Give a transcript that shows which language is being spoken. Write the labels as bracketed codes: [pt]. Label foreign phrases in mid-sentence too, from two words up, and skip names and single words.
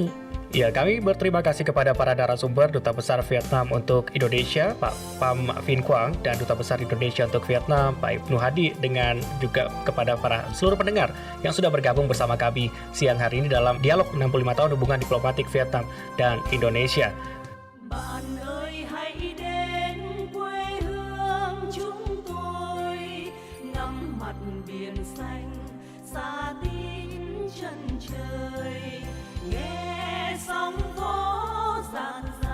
[id] Ya, kami berterima kasih kepada para narasumber Duta Besar Vietnam untuk Indonesia, Pak Pham Vinh Quang, dan Duta Besar Indonesia untuk Vietnam, Pak Ibnu Hadi, dengan juga kepada para seluruh pendengar yang sudah bergabung bersama kami siang hari ini dalam dialog 65 tahun hubungan diplomatik Vietnam dan Indonesia. [vi] Bạn ơi hãy đến quê hương chúng tôi, ngắm mặt biển xanh xa tít chân trời, nghe sóng vỗ dạt